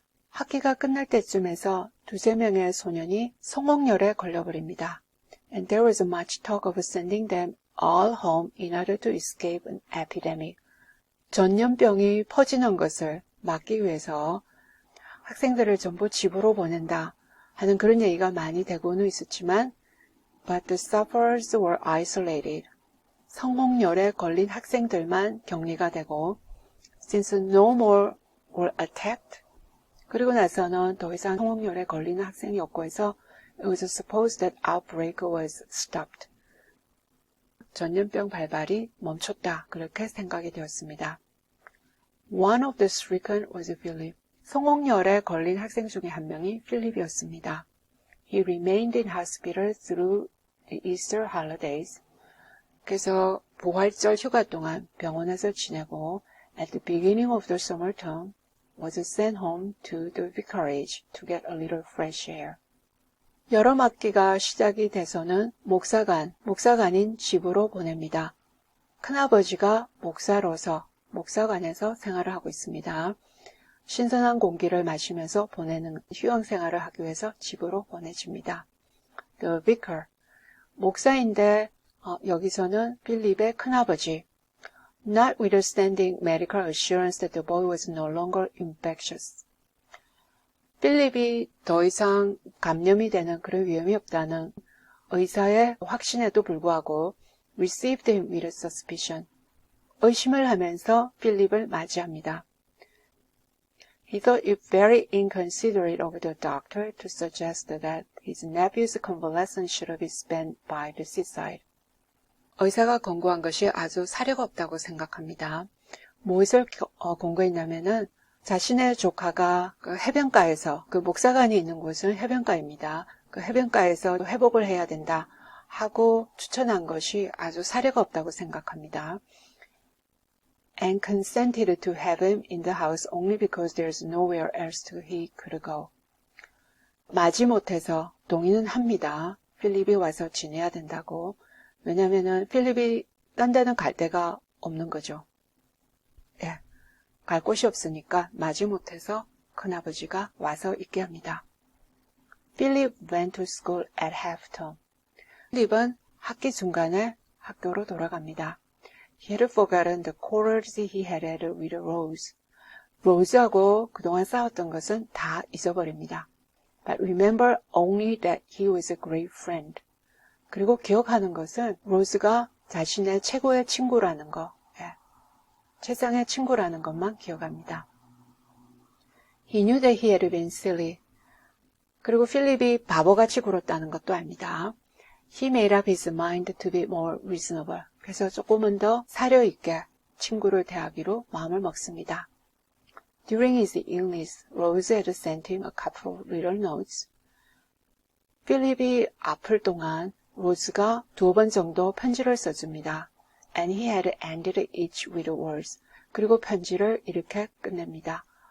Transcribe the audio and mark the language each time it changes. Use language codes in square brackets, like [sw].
[ko] 학기가 끝날 때쯤에서 2~3명의 소년이 성홍열에 걸려버립니다. [en] And there was much talk of sending them all home in order to escape an epidemic. [ko] 전염병이 퍼지는 것을 막기 위해서 학생들을 전부 집으로 보낸다 하는 그런 얘기가 많이 되고는 있었지만 [en] But the sufferers were isolated. [ko] 성홍열에 걸린 학생들만 격리가 되고 [en] Since no more were attacked, [ko] 그리고 나서는 더 이상 성홍열에 걸리는 학생이 없고 해서 [en] It was supposed that outbreak was stopped. [ko] 전염병 발발이 멈췄다. 그렇게 생각이 되었습니다. [en] One of the stricken was Philip. [ko] 성홍열에 걸린 학생 중에 한 명이 필립이었습니다. [en] He remained in hospital through the Easter holidays. [ko] 그래서 부활절 휴가 동안 병원에서 지내고 [en] at the beginning of the summer term was sent home to the vicarage to get a little fresh air. [ko] 여름 학기가 시작이 돼서는 목사관인 집으로 보냅니다. 큰아버지가 목사로서 목사관에서 생활을 하고 있습니다. 신선한 공기를 마시면서 보내는 휴양 생활을 하기 위해서 집으로 보내집니다. [en] The vicar, [ko] 목사인데 여기서는 필립의 큰아버지. [en] Notwithstanding medical assurance that the boy was no longer infectious. [ko] 필립이 더 이상 감염이 되는 그런 위험이 없다는 의사의 확신에도 불구하고 [en] received him with suspicion. [ko] 의심을 하면서 필립을 맞이합니다. [en] He thought it very inconsiderate of the doctor to suggest that his nephew's convalescence should be spent by the seaside. [ko] 의사가 권고한 것이 아주 사려가 없다고 생각합니다. 무엇을 권고했냐면은 자신의 조카가 그 해변가에서, 그 목사관이 있는 곳은 해변가입니다. 그 해변가에서 회복을 해야 된다 하고 추천한 것이 아주 사려가 없다고 생각합니다. [en] And consented to have him in the house only because there's nowhere else he could go. [ko] 마지못해서 동의는 합니다. 필립이 와서 지내야 된다고. 왜냐면은 필립이 딴 데는 갈 데가 없는 거죠. 예. 갈 곳이 없으니까 마지못해서 큰아버지가 와서 있게 합니다. [en] Philip went to school at half term. [ko] 필립은 학기 중간에 학교로 돌아갑니다. [en] He had forgotten the quarrels he had had with Rose. [ko] 로즈하고 그동안 싸웠던 것은 다 잊어버립니다. [en] But remember only that he was a great friend. [ko] 그리고 기억하는 것은 로즈가 자신의 최고의 친구라는 거, 최상의 친구라는 것만 기억합니다. [en] He knew that he had been silly. [ko] 그리고 필립이 바보같이 굴었다는 것도 압니다. [en] He made up his mind to be more reasonable. [ko] 그래서 조금은 더 사려 있게 친구를 대하기로 마음을 먹습니다. [en] During his illness, Rose had sent him a couple of little notes. [ko] 필립이 아플 동안 로즈가 2번 정도 편지를 써줍니다. [en] And he had ended each with words. [ko] 그리고 편지를 이렇게 끝냅니다.